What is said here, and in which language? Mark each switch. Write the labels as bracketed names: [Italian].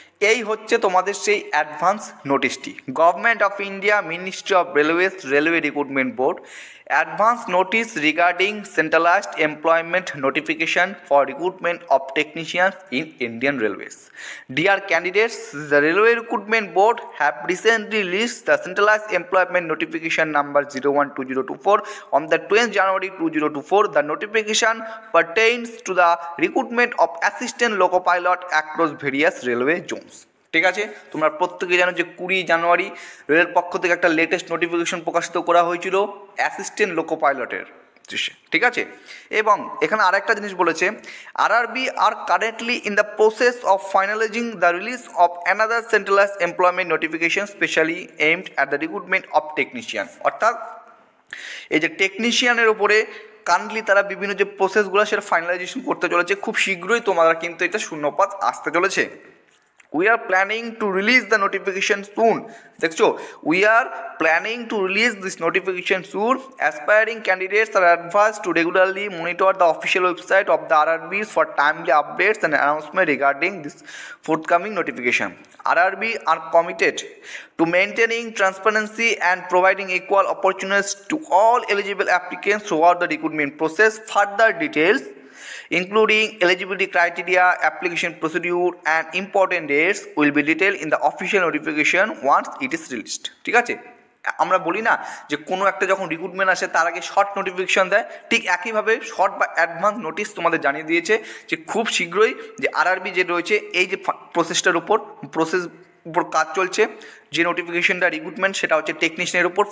[Bangla] এই হচ্ছে তোমাদের সেই advance নোটিশটি। [English] Government of India, ministry of railways, railway recruitment board, advance notice regarding centralised employment notification for recruitment of technicians in Indian railways. Dear candidates, the Railway Recruitment Board have recently released the centralized employment notification number 012024 on the 20th January 2024. The notification pertains to the recruitment of assistant loco pilot across various railway zones. [Bangla] ঠিক আছে, তোমরা প্রত্যেকে জানো যে 20 জানুয়ারি রেলের পক্ষ থেকে একটা লেটেস্ট নোটিফিকেশন প্রকাশিত করা হয়েছিল অ্যাসিস্ট্যান্ট লোকো পাইলটের, ঠিক আছে? এবং এখানে আরেকটা জিনিস বলেছে, [English] RRB are currently in the process of finalising the release of another centralised employment notification specially aimed at the recruitment of technician. [Bangla] অর্থাৎ এই যে টেকনিশিয়ানের ওপরে কারেন্টলি তারা বিভিন্ন যে প্রসেসগুলো সেটা ফাইনালাইজেশন করতে চলেছে। খুব শীঘ্রই তোমরা কিন্তু এটা শূন্যপদ আসতে চলেছে। [English] We are planning to release the notification soon. [Bangla] দেখছো, [English] we are planning to release this notification soon. Aspiring candidates are advised to regularly monitor the official website of the RRBs for timely updates and announcement regarding this forthcoming notification. RRB are committed to maintaining transparency and providing equal opportunities to all eligible applicants throughout the recruitment process. Further details, including eligibility criteria, application procedure and important dates will be detailed in the official notification once it is released. [Bangla] ঠিক আছে, আমরা বলি না যে কোনো একটা যখন recruitment আসে তার আগে শর্ট নোটিফিকেশন দেয়, ঠিক একইভাবে শর্ট বা অ্যাডভান্স নোটিশ তোমাদের জানিয়ে দিয়েছে যে খুব শীঘ্রই যে আরআরবি যে রয়েছে এই যে প্রসেসটার উপর কাজ চলছে, যে নোটিফিকেশনটা রিক্রুটমেন্ট সেটা হচ্ছে টেকনিশিয়ানের উপর।